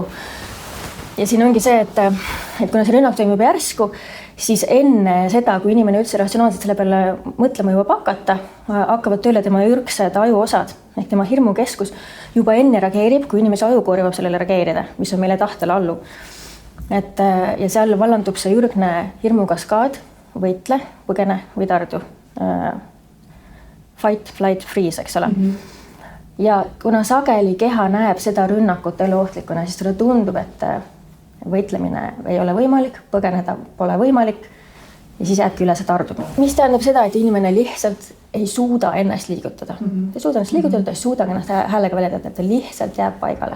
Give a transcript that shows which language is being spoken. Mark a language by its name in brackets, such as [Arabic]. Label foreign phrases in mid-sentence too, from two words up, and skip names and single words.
[Estonian] Ja siin ongi see, et kuna see rünnak toimub järsku, siis enne seda, kui inimene üldse ratsionaalselt selle peale mõtlema juba hakata, hakkavad tööle tema ürgsed ajuosad ehk tema hirmukeskus juba enne reageerib, kui inimese ajukoor jõuab sellele reageerida, mis on meile tahtele allu. Ja seal vallandub see ürgne hirmukaskaad, võitle, põgene või tardu. [English] Fight, flight, freeze, [Estonian] eks ole. Ja kuna sageli keha näeb seda rünnakut eluohtlikuna, siis talle tundub, et võitlemine ei ole võimalik, põgeneda pole võimalik ja siis jääbki üle see tardumine. Mis tähendab seda, et inimene lihtsalt ei suuda ennast liigutada. Ta ei suuda ennast liigutada, ta ei suuda ennast häälega väljendada, et ta lihtsalt jääb paigale.